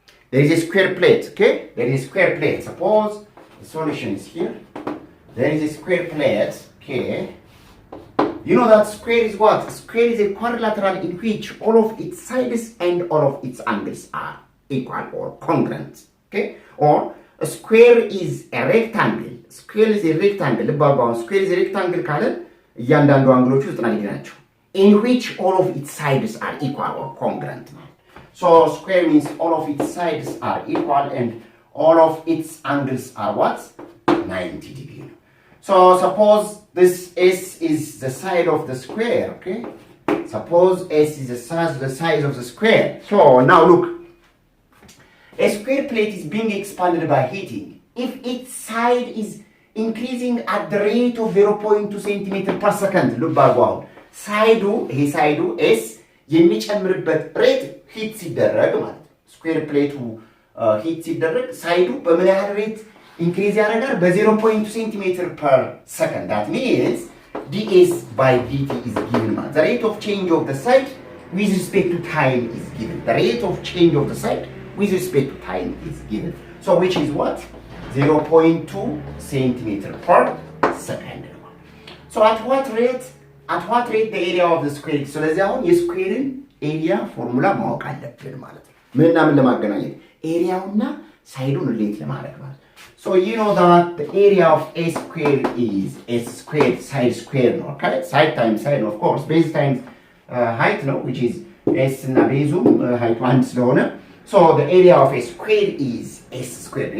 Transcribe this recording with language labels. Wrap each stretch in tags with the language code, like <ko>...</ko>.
<en>There is a square plate, okay? There is a square plate. Suppose the solution is here. There is a square plate, okay? You know that square is what? Square is a quadrilateral in which all of its sides and all of its angles are equal or congruent, okay? Or A square is a rectangle. Square is a rectangle. Square is a rectangle</en> <am>ካለ እያንዳንዱ አንግሎቹ 90 ዲግሪ ናቸው.</am> <en>In which all of its sides are equal or congruent. So square means all of its sides are equal and all of its angles are what? 90 degree. So suppose this S is the side of the square, okay? Suppose S is the size of the square. So now look. A square plate is being expanded by heating. If its side is increasing at the rate of 0.2 centimeter per second, look back wow.</en> <am>ሳይዱ ኤስ የሚጨምርበት ሬት ሂት ሲደረግ ማለት ነው። ስኩዌር ፕሌቱ ሂት ሲደረግ ሳይዱ በምን ያህል ሬት ኢንክሪዝ ያደርጋል?</am> <en>በ0.2 ሴንቲሜትር ፐር ሰከንድ። ዳት ሚንስ ds by dt is given</en> <am>ማለት</am> <en>the rate of change of the side with respect to time is given. The rate of change of the side with respect to time is given. So which is what? 0.2 centimeter per second. So at what rate the area of the square?</en> <am>ስለዚህ አሁን የስኩዌርን ኤሪያ ፎርሙላ ማወቅ አለብን ማለት ነው። ምንና ምን ለማገናኘት? ኤሪያውና ሳይዱን ሪሌት ለማድረግ ማለት ነው።</am> <en>So you know that the area of a square is s squared side square</en> <am>ነው.</am> <en>Okay? Side times side of course. Base times height</en> <am>ነው,</am> <en>which is s</en> <am>እና ቤዙ</am> <en>height 1</en> <am>ስለሆነ</am> <en>so the area of a square is s squared.</en>